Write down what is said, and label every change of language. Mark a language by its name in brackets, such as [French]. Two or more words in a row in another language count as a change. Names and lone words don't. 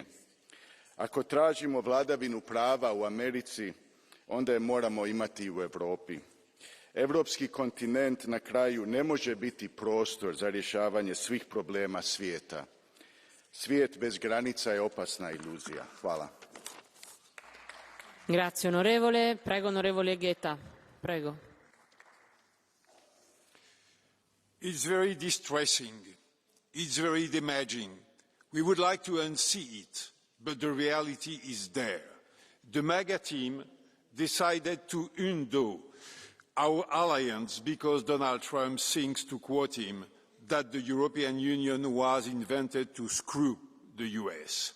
[Croatian] Ako tražimo vladavinu prava u Americi, onda je moramo imati i u Europi. Europski kontinent na kraju ne može biti prostor za rješavanje svih problema svijeta. Svijet bez granica je opasna iluzija. Hvala. [Italian] Grazie onorevole. Prego onorevole Guetta. Prego. [English] It's very distressing. It's very damaging. We would like to unsee it, but the reality is there. The MAGA team decided to undo our alliance because Donald Trump thinks, to quote him, that the European Union was invented to screw the US.